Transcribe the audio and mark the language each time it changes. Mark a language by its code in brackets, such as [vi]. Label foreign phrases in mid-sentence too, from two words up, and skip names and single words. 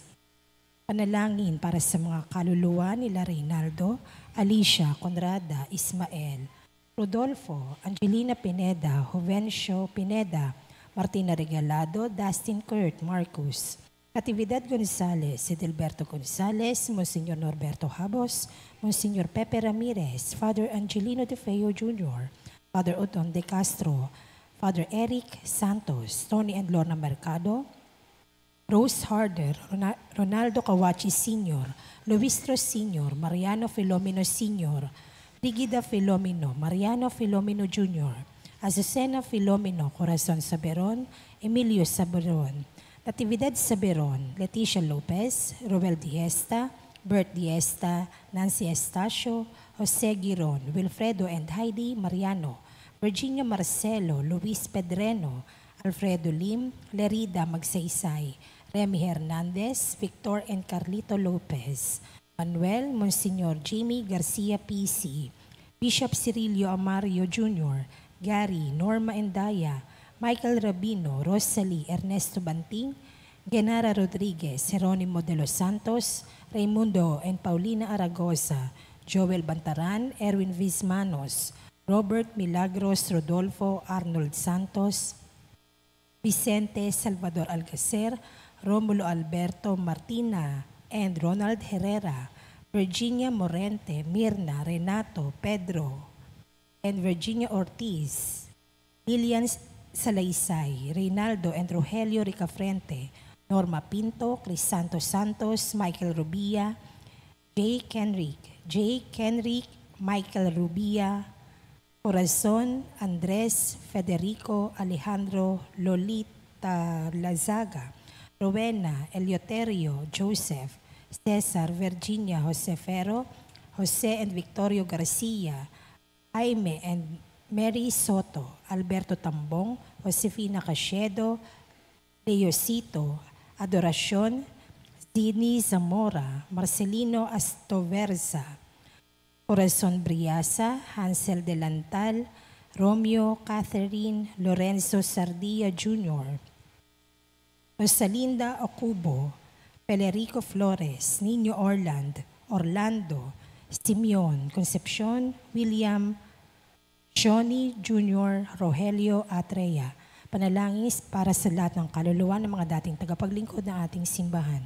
[tl] Panalangin para sa mga kaluluwa nila Reynaldo, Alicia Conrada, Ismael, Rodolfo, Angelina Pineda, Jovencio Pineda, Martina Regalado, Dustin Kurt, Marcus, Natividad Gonzales, Edelberto Gonzales, Monsignor Norberto Habos, Monsignor Pepe Ramirez, Father Angelino De Feo Jr., Father Oton De Castro, Father Eric Santos, Tony and Lorna Mercado, Rose Harder, Ronaldo Kawachi Sr., Luistro Sr., Mariano Filomeno Sr., Rigida Filomeno, Mariano Filomeno Jr., Azucena Filomeno, Corazon Saberon, Emilio Saberon, Natividad Saberon, Leticia Lopez, Roel Diesta, Bert Diesta, Nancy Estacio, Jose Giron, Wilfredo and Heidi Mariano, Virginia Marcelo, Luis Pedreno, Alfredo Lim, Lerida Magsaysay, Remy Hernandez, Victor and Carlito Lopez, Manuel Monsignor Jimmy Garcia PC, Bishop Cirilio Amario Jr., Gary, Norma Endaya, Michael Rabino, Rosalie, Ernesto Banting, Genara Rodriguez, Jeronimo de los Santos, Raimundo and Paulina Aragosa, Joel Bantaran, Erwin Vismanos, Robert Milagros Rodolfo, Arnold Santos, Vicente Salvador Alcacer, Romulo Alberto Martina, and Ronald Herrera, Virginia Morente, Mirna, Renato, Pedro, and Virginia Ortiz, Lilian Salaysay, Reynaldo and Rogelio Ricafrente, Norma Pinto, Crisanto Santos, Michael Rubia, J. Kenrick, Michael Rubia, Corazon, Andres, Federico, Alejandro, Lolita Lazaga, Rowena, Eleuterio, Joseph, Cesar, Virginia, Josefero, Jose and Victorio Garcia, Jaime and Mary Soto, Alberto Tambong, Josefina Cachedo, Leosito, Adoracion, Zini Zamora, Marcelino Astoverza, Corazon Briasa, Hansel Delantal, Romeo, Catherine, Lorenzo Sardia Jr., Rosalinda Ocubo, Pelerico Flores, Nino Orlando, Simeon Concepcion, William Johnny Jr., Rogelio Atreya. Panalangin para sa lahat ng kaluluwa ng mga dating tagapaglingkod ng ating simbahan.